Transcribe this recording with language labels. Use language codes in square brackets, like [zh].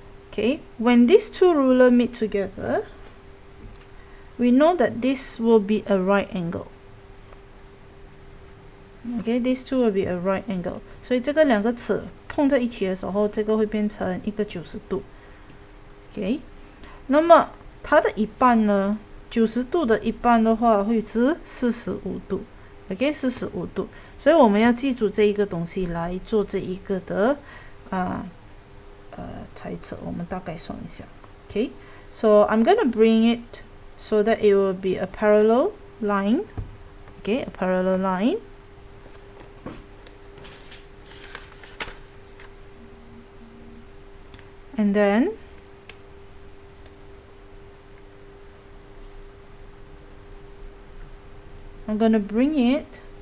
[en] Okay, when these two rulers meet together, we know that this will be a right angle. Okay, these two will be a right angle. [zh] 所以这个两个尺碰在一起的时候，这个会变成一个90度。 Okay， 那么它的一半呢？90度的一半的话会是45度。 OK， 45度。所以我们要记住这一个东西来做这一个的猜测。我们大概算一下。 [en] Okay, so I'm gonna bring it so that it will be a parallel line. Okay, a parallel line. And then I'm gonna bring it.